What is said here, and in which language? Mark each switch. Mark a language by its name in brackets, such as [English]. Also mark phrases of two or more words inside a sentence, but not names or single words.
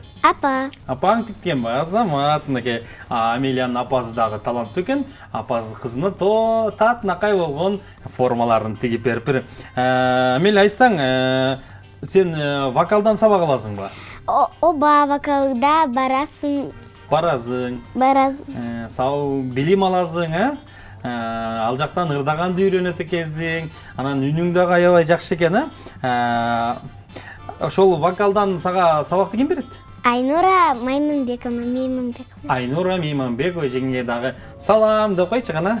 [Kyrgyz] Апа. Апаң тиккен ба? Азамат, мынакей Амелиянын апасы дагы таланттуу экен. Апасы кызына татынакай болгон формаларын тигип берип. Амелия, айтсаң, сен вокалдан сабак аласыңбы? Оба, вокалда барасың. Барасың. Сау билим аласың, ал жактан ырдаганды үйрөнөт экенсиң. Анан үнүң дагы аябай жакшы экен, Ошол вокалдан сага сабакты ким берет? Айнура Майманбекова. Айнура Мейманбекова жеңге дагы салам деп койчу кана.